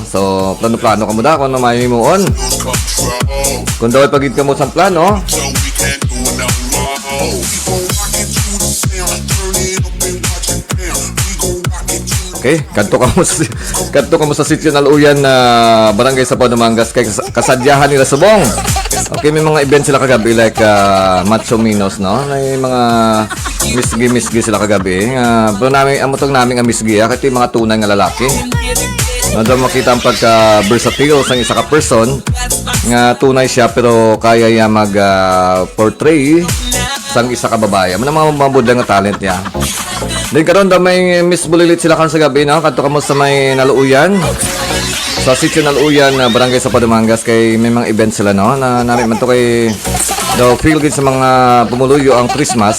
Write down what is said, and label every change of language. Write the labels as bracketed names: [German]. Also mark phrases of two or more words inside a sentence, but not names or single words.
[Hiligaynon] So plano-plano ka mo da kung may muon. Kung daw pagid ka mo sa plano, okay, kadto ka mo sa sitio na Luyan na barangay sa Padumangas kay kasadyahan nila subong. Okay, may mga event sila kagabi like Macho Minos, no? May mga misgi sila kagabi. Pero amotong namin ang misgi kasi mga tunay nga lalaki. No, daw makita ang pagka-versatile sa isa ka person nga tunay siya pero kaya niya mag-portray sang isa ka babae. Ano mga mabudang nga talent niya. Then karon daw may Miss Bulilit sila kan sa gabi, no? Kadto ka mo sa may Naluuyan. Sa sitio Naluuyan, barangay sa Padumangas kay may mga event sila, no? Na nari man to kay daw [English] feel good [Hiligaynon] sa mga pumuluyo ang Christmas.